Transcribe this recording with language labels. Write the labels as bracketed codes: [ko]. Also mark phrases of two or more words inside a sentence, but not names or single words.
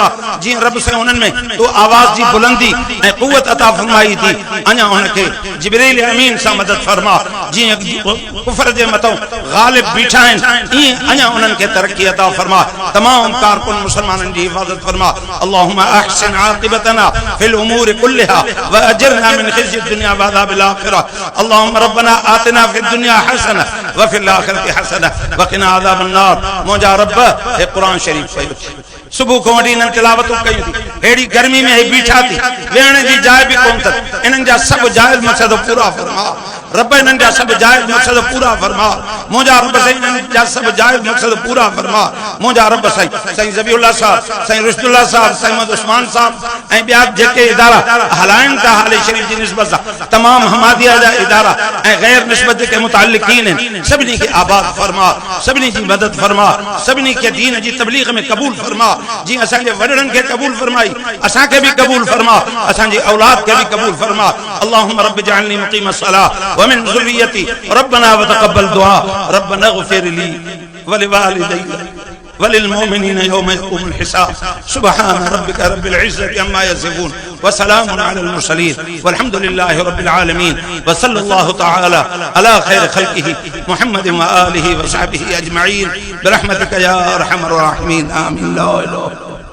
[sd] जीअं रब साईं उन्हनि में तो आवाज़ जी बुलंदी ऐं क़ुव्वत अता फरमाई थी अञा उनखे जिब्रील अमीन सां मदद फरमा। जीअं कुफ़र जे मथां ग़ालिब बीठा आहिनि ईअं अञा उन्हनि खे तरक्की अता फरमा। तमाम कारकुन मुसलमाननि जी हिफ़ाज़त फरमा। [ar] اللهم أحسن عاقبتنا في الأمور كلها وأجرنا من خزي الدنيا وعذاب الآخرة. اللهم ربنا آتنا في الدنيا حسنة وفي الآخرة حسنة وقنا عذاب النار. [sd] मुंहिंजा रब हे क़ुरान शरीफ़ पढ़ो। सुबह को वठी इन्हनि तिलावतूं कयूं थी अहिड़ी गर्मी में हे बीठा थी वेहण जी जाइ बि कोन अथनि इन्हनि जा सभु जाइज़ मक़सद पूरा फरमा रब इन्हनि जा सभु जाइज़ मक़सद पूरा फरमा मुंहिंजा रब साईं इन्हनि जा सभु जाइज़ मक़सद पूरा फरमा मुंहिंजा रब साईं साईं ज़बीउल्लाह साहब साईं रुशदुल्लाह साहब साईं मोहम्मद उस्मान साहब ऐं ॿिया जेके इदारा हलाइनि था हाले शरीफ़ जी निस्बत सां तमाम हमादिया जा इदारा ऐं गैर निस्बत जेके मुतालिकीन आहिनि सभिनी खे आबाद फरमा सभिनी जी मदद फरमा सभिनी खे दीन जी तबलीग में क़बूल फरमा जी असांजे वॾड़नि खे क़बूल फरमाई असांखे बि क़बूल फरमा असांजी औलाद खे बि क़बूल फरमा [ar] اللهم رب اجعلني مقيم الصلاة ومن ذريتي ربنا وتقبل دعاء ربنا اغفر لي ولوالدي وللمؤمنين يوم يقوم الحساب سبحان ربك رب العزة عما يصفون وسلام على المرسلين والحمد لله رب العالمين وصلى الله تعالى على خير خلقه محمد وآله وصحبه أجمعين برحمتك يا أرحم الراحمين آمين لا إله